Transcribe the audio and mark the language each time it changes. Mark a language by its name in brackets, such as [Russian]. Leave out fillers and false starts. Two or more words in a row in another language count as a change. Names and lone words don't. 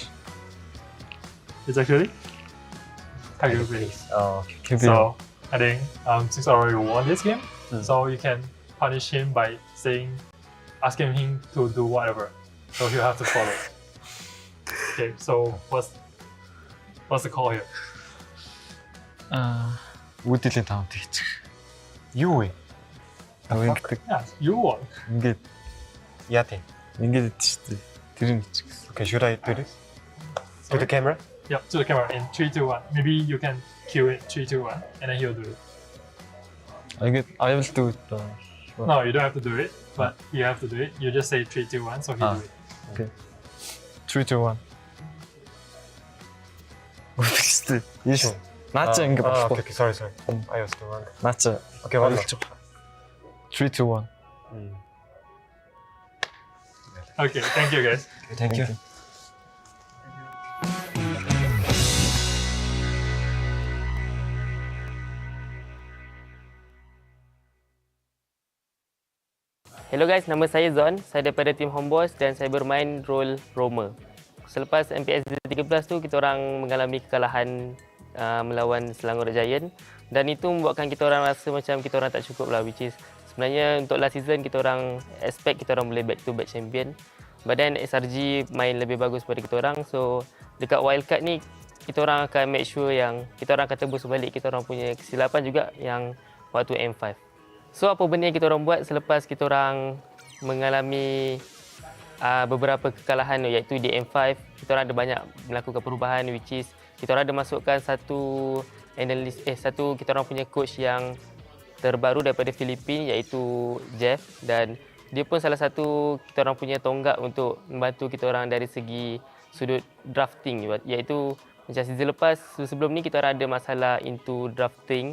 [English] It's actually Tiger Base. Oh, okay. So I think since I already won this game, so you can punish him by asking him to do whatever. So he'll have to follow. Okay, so what's the call here? [Mongolian] Үлдэлийн таунт хийж. [English] You win. [Mongolian] Ингээд [English] Yeah, you won. [Mongolian] ингээд Yate. ингээд шүү дээ. Тэр нь ч гэсэн. [English] Okay, should I do this? To the camera? Yeah, to the camera in 3, 2, 1. Maybe you can cue it 3, 2, 1, and then he'll do it. I will do it. No, you don't have to do it, but you have to do it. You just say 3, 2, 1, so he'll do it. Okay. 3, 2, 1. [Mongolian] Үгүй ээ. Наа чи ингэ болохгүй. [English] Okay, sorry. I was the wrong. [Mongolian] Наа чи. [English] Okay, one more. 3, 2, 1. Okay, thank you guys. Okay, thank you. Hello guys, [Malay] nama saya Zon. Saya daripada tim Homeboys dan saya bermain role Roma. Selepas MPS 13 tu, kita orang mengalami kekalahan melawan Selangor Giant dan itu membuatkan kita orang rasa macam kita orang tak cukup lah, [English] which is [Malay] sebenarnya untuk [English] last season [Malay] kita orang expect kita orang boleh [English] back to back champion, but then [Malay] SRG main lebih bagus daripada kita orang. So dekat Wild Card ni kita orang akan [English] make sure [Malay] yang kita orang akan tebus balik kita orang punya kesilapan juga yang waktu M5. So apa benda yang kita orang buat selepas kita orang mengalami beberapa kekalahan iaitu di M5, kita orang ada banyak melakukan perubahan, [English] which is [Malay] kita orang ada masukkan satu kita orang punya coach yang terbaru daripada Filipina iaitu Jeff, dan dia pun salah satu kita orang punya tonggak untuk membantu kita orang dari segi sudut drafting, iaitu macam season lepas sebelum ni kita orang ada masalah [English] into drafting.